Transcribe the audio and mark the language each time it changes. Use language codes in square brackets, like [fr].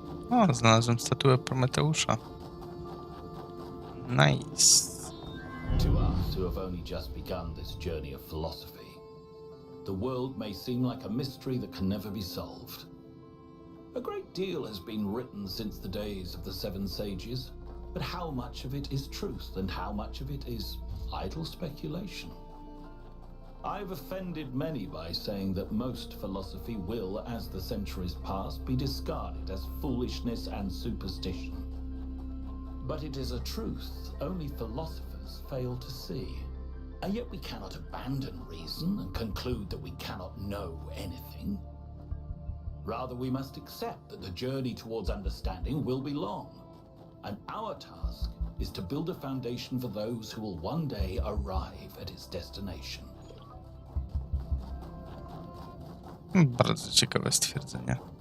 [pl] O, znalazłem statuę Prometeusza. [en] Nice. To us who have only just begun this journey of philosophy, the world may seem like a mystery that can never be solved. A great deal has been written since the days of the Seven Sages, but how much of it is truth and how much of it is idle speculation? I've offended many by saying that most philosophy will, as the centuries pass, be discarded as foolishness and superstition. But it is a truth only philosophers fail to see. And yet we cannot abandon reason and conclude that we cannot know anything. Rather, we must accept that the journey towards understanding will be long, and our task is to build a foundation for those who will one day arrive at its destination. [pl] Bardzo ciekawe stwierdzenie.